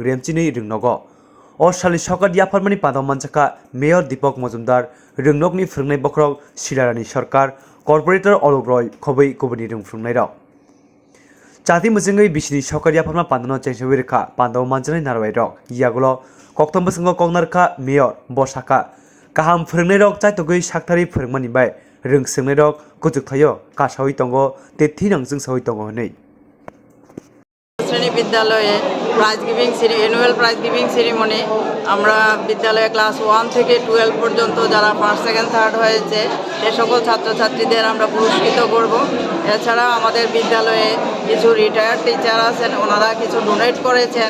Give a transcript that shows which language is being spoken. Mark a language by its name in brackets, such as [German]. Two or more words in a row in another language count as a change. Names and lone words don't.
[Kok Borok] remchini Rwngnogo o sali Sokat Yaphar mani padam Jakha Mayor Dipok Mojumdar Rwngni phwrwngnai bokrok Silarani Sarkar Corporator Olobroi khobai kubuni Rwng phwrwngnai rok Chati mujungai bisini Sokat Yaphar ma pandano chengsawi rekha pandam manjanai narwai rok yagulo koktam bwswngo koknarkha Mayor Bwkhaktwi Kaham phwrwngnai rok chaitogui saktari phwrwngmani bai Rwng swrwngnai rok kujuk thaio kasawi tongo te thinang jungsawi tongo hwnwi [Bangla] শ্রেণী বিদ্যালয়ে [English] annual prize giving ceremony [Bangla] আমরা বিদ্যালয়ে ক্লাস 1 থেকে 12 পর্যন্ত যারা [English] first second third [Bangla] হয়েছে সে সকল ছাত্রছাত্রীদের আমরা পুরস্কৃত করব। এছাড়া আমাদের বিদ্যালয়ে কিছু [English] retired teacher [Bangla] আছেন, ওনারা কিছু ডোনেট করেছেন।